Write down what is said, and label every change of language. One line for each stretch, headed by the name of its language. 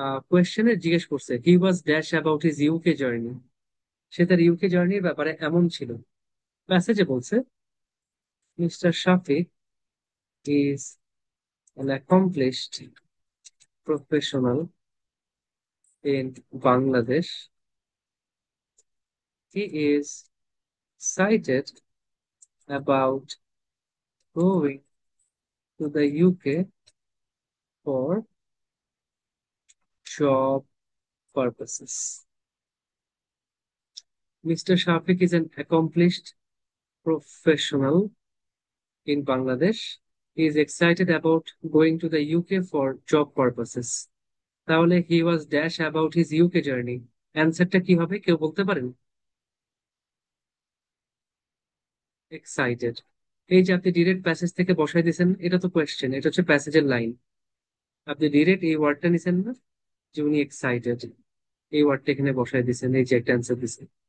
Bangla: কোয়েশ্চেনে জিজ্ঞেস করছে
English: He was dash about his UK journey.
Bangla: সে তার ইউকে জার্নির ব্যাপারে এমন ছিল। প্যাসেজে বলছে
English: Mister Shafiq is an accomplished professional in Bangladesh. He is excited about going to the UK for job purposes. Mr. Shafiq is an accomplished professional in Bangladesh. He is excited about going to the UK for job purposes.
Bangla: তাহলে
English: he was dash about his UK journey,
Bangla: অ্যান্সারটা কি হবে কেউ বলতে পারেন? Excited. এই যে আপনি ডিরেক্ট প্যাসেজ থেকে বসাই দিয়েছেন, এটা তো কোয়েশ্চেন, এটা হচ্ছে প্যাসেজের লাইন। আপনি ডিরেক্ট এই ওয়ার্ডটা নিছেন না, যে উনি এক্সাইটেড, এই ওয়ার্ডটা এখানে বসাই দিয়েছেন, এই যে একটা অ্যান্সার দিছেন।